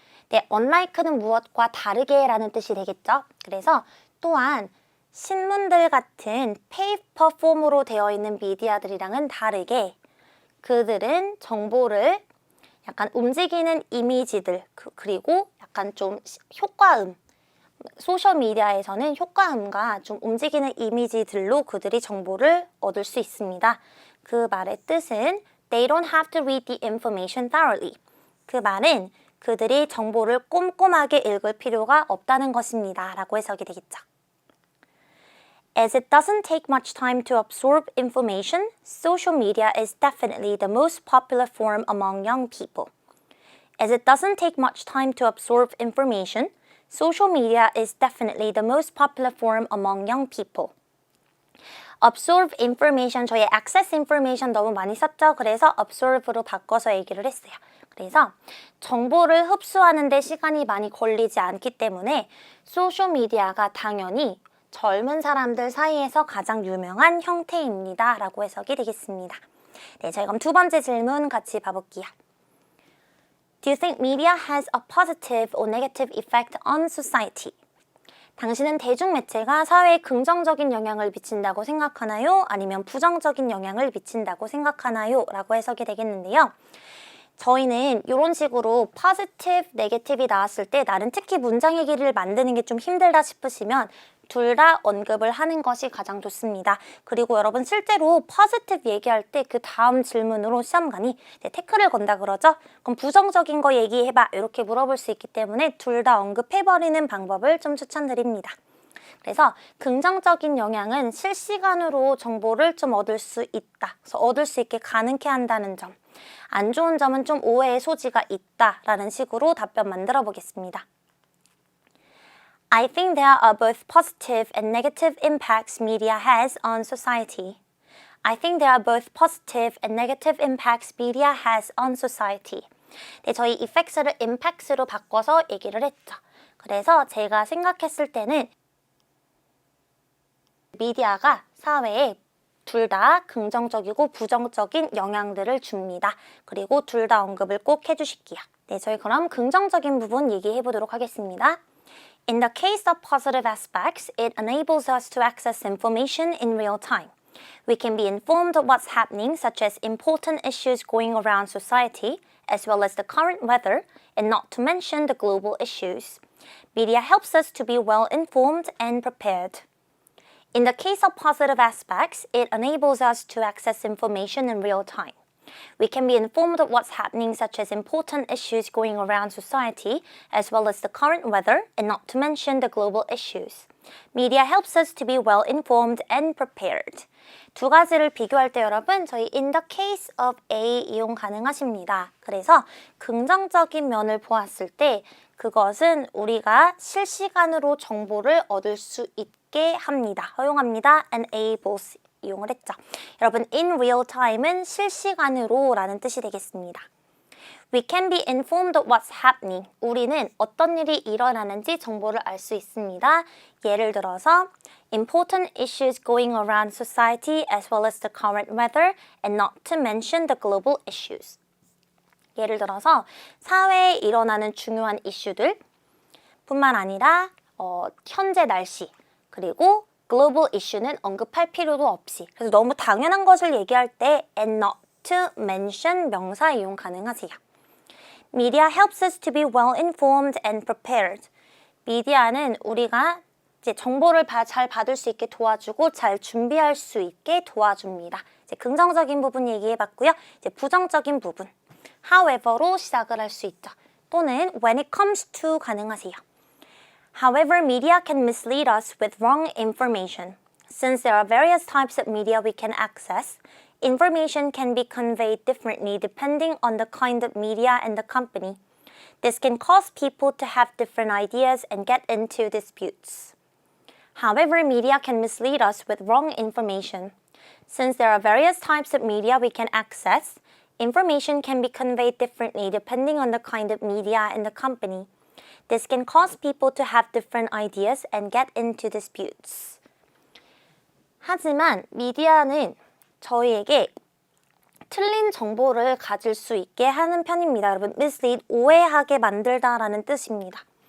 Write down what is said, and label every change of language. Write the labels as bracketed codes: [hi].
[ko] 네, unlike는 무엇과 다르게라는 뜻이 되겠죠? 그래서 또한 신문들 같은 페이퍼 폼으로 되어 있는 미디어들이랑은 다르게 그들은 정보를 약간 움직이는 이미지들 그리고 약간 좀 효과음 소셜미디어에서는 효과음과 좀 움직이는 이미지들로 그들이 정보를 얻을 수 있습니다. 그 말의 뜻은 [en] They don't have to read the information thoroughly. [ko] 그 말은 그들이 정보를 꼼꼼하게 읽을 필요가 없다는 것입니다. 라고 해석이 되겠죠. [en] As it doesn't take much time to absorb information, social media is definitely the most popular form among young people. As it doesn't take much time to absorb information, social media is definitely the most popular form among young people. [ko] Absorb information, 저희 access information 너무 많이 썼죠? 그래서 absorb로 바꿔서 얘기를 했어요. 그래서 정보를 흡수하는 데 시간이 많이 걸리지 않기 때문에 소셜미디어가 당연히 젊은 사람들 사이에서 가장 유명한 형태입니다. 라고 해석이 되겠습니다. 네, 저희 그럼 두 번째 질문 같이 봐볼게요. [en] Do you think media has a positive or negative effect on society? [ko] 당신은 대중매체가 사회에 긍정적인 영향을 미친다고 생각하나요? 아니면 부정적인 영향을 미친다고 생각하나요? 라고 해석이 되겠는데요. 저희는 이런 식으로 positive, negative이 나왔을 때 나는 특히 문장 얘기를 만드는 게 좀 힘들다 싶으시면 둘 다 언급을 하는 것이 가장 좋습니다. 그리고 여러분 실제로 positive 얘기할 때 그 다음 질문으로 시험관이 태클을 건다 그러죠? 그럼 부정적인 거 얘기해봐 이렇게 물어볼 수 있기 때문에 둘 다 언급해버리는 방법을 좀 추천드립니다. 그래서 긍정적인 영향은 실시간으로 정보를 좀 얻을 수 있다. 그래서 얻을 수 있게 가능케 한다는 점. 안 좋은 점은 좀 오해의 소지가 있다라는 식으로 답변 만들어 보겠습니다. [en] I think there are both positive and negative impacts media has on society. I think there are both positive and negative impacts media has on society. [ko] 네, 저희 effects를 impacts로 바꿔서 얘기를 했죠. 그래서 제가 생각했을 때는 미디어가 사회에 둘 다 긍정적이고 부정적인 영향들을 줍니다. 그리고 둘 다 언급을 꼭 해주실게요. 네, 저희 그럼 긍정적인 부분 얘기해 보도록 하겠습니다. [en] In the case of positive aspects, it enables us to access information in real time. We can be informed of what's happening, such as important issues going around society, as well as the current weather, and not to mention the global issues. Media helps us to be well informed and prepared. In the case of positive aspects, it enables us to access information in real time. We can be informed of what's happening, such as important issues going around society, as well as the current weather, and not to mention the global issues. Media helps us to be well informed and prepared. [ko] 두 가지를 비교할 때 여러분, 저희 in the case of A 이용 가능하십니다. 그래서 긍정적인 면을 보았을 때 그것은 우리가 실시간으로 정보를 얻을 수 있게 합니다. 허용합니다. enables 이용을 했죠. 여러분, in real time은 실시간으로 라는 뜻이 되겠습니다. [en] We can be informed of what's happening. [ko] 우리는 어떤 일이 일어나는지 정보를 알 수 있습니다. 예를 들어서 [en] important issues going around society as well as the current weather and not to mention the global issues. [ko] 예를 들어서 사회에 일어나는 중요한 이슈들 뿐만 아니라 현재 날씨 그리고 글로벌 이슈는 언급할 필요도 없이 그래서 너무 당연한 것을 얘기할 때 and not to mention 명사 이용 가능하세요. [en] Media helps us to be well informed and prepared. [ko] 미디어는 우리가 이제 정보를 잘 받을 수 있게 도와주고 잘 준비할 수 있게 도와줍니다. 이제 긍정적인 부분 얘기해봤고요. 이제 부정적인 부분 however로 시작을 할 수 있죠. 또는 [en] when it comes to [ko] 가능하세요. [en] However, media can mislead us with wrong information. Since there are various types of media we can access, information can be conveyed differently depending on the kind of media and the company. This can cause people to have different ideas and get into disputes. However, media can mislead us with wrong information. Since there are various types of media we can access, information can be conveyed differently depending on the kind of media and the company. This can cause people to have different ideas and get into disputes. [ko] 하지만 미디어는 저희에게 틀린 정보를 가질 수 있게 하는 편입니다. 여러분, mislead, 오해하게 만들다라는 뜻입니다.